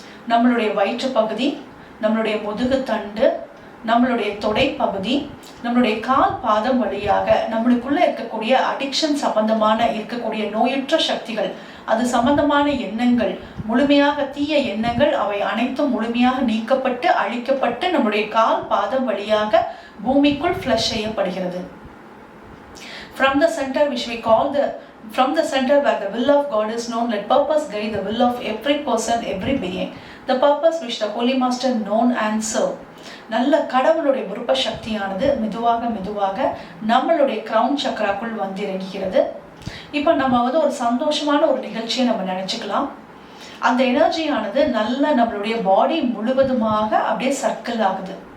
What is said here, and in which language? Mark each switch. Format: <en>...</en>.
<ta>நம்மளுடைய வயிற்று பகுதி, நம்மளுடைய முதுகு தண்டு, நம்மளுடைய தொடை பகுதி, நம்மளுடைய கால் பாதம் வழியாக நம்மளுக்குள்ள இருக்கக்கூடிய அடிக்ஷன் சம்பந்தமான இருக்கக்கூடிய நோயுற்ற சக்திகள், அது சம்பந்தமான எண்ணங்கள் முழுமையாக, தீய எண்ணங்கள் அவை அனைத்தும் முழுமையாக நீக்கப்பட்டு அழிக்கப்பட்டு நம்முடைய கால் பாதம் வழியாக பூமிக்குள் ஃப்ளஷ் செய்யப்படுகிறது.</ta> <en>From the center which we call from the center where the will of God is known, let purpose guide the will of every person, every being. The purpose which the Holy Master known and serve.</en> <ta>நல்ல கடவுளுடைய விருப்ப சக்தியானது மெதுவாக மெதுவாக நம்மளுடைய crown சக்ராக்குள் வந்து இறங்குகிறது. இப்போ நம்ம ஒரு சந்தோஷமான ஒரு நிகழ்ச்சியை நம்ம நினைச்சுக்கலாம். அந்த எனர்ஜியானது நல்ல நம்மளுடைய பாடி முழுவதுமாக அப்படியே சர்க்கிள் ஆகுது.</ta>